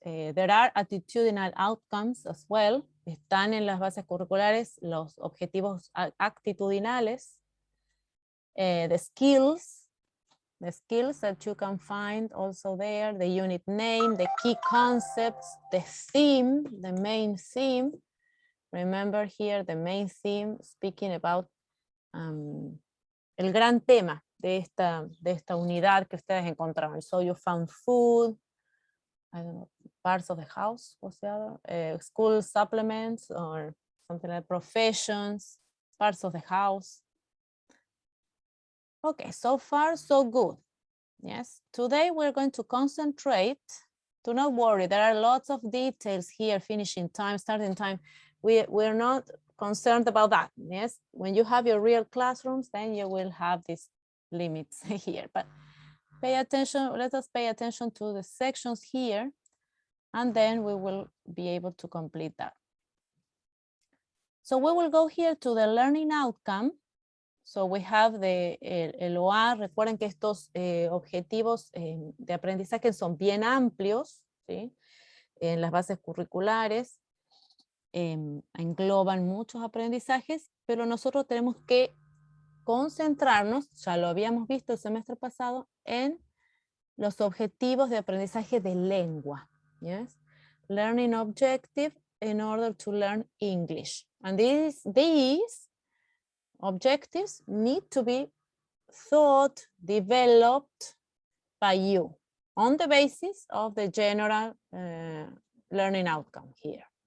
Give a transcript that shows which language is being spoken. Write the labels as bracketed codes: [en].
[en] There are attitudinal outcomes as well. [es] Están en las bases curriculares los objetivos actitudinales. [en] The skills that you can find also there, the unit name, the key concepts, the theme, the main theme. Remember here the main theme, speaking about [es] el gran tema de esta unidad que ustedes encontraron. [en] So you found food, I don't know, parts of the house, what's the other? School supplements or something like professions, parts of the house. Okay, so far so good. Yes, today we're going to concentrate. Do not worry, there are lots of details here, finishing time, starting time. We're not concerned about that. Yes, when you have your real classrooms, then you will have these limits here, but pay attention, let us pay attention to the sections here, and then we will be able to complete that. So we will go here to the learning outcome. So we have el OA. [es] Recuerden que estos objetivos de aprendizaje son bien amplios, ¿sí? En las bases curriculares engloban muchos aprendizajes, pero nosotros tenemos que concentrarnos, ya lo habíamos visto el semestre pasado, en los objetivos de aprendizaje de lengua. [en] Yes? Learning objective in order to learn English. And these objectives need to be thought, developed by you on the basis of the general learning outcome here.